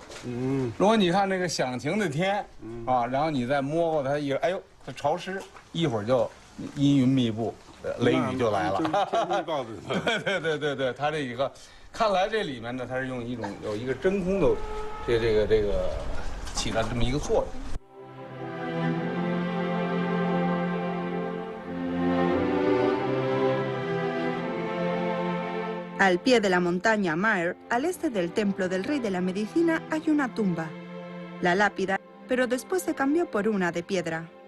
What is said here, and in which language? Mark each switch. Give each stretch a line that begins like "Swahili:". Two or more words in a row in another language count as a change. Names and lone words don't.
Chinese: 如果你看那个响晴的天，啊，然后你再摸过它一会儿，哎呦，它潮湿，一会儿就阴云密布，雷雨就来了。天气预报的。对，它这一个，看来这里面呢，它是用有一个真空的，这个。起了这么一个作用。
Spanish: Al pie de la montaña Maer, al este del templo del Rey de la Medicina, hay una tumba. La lápida, pero después se cambió por una de piedra.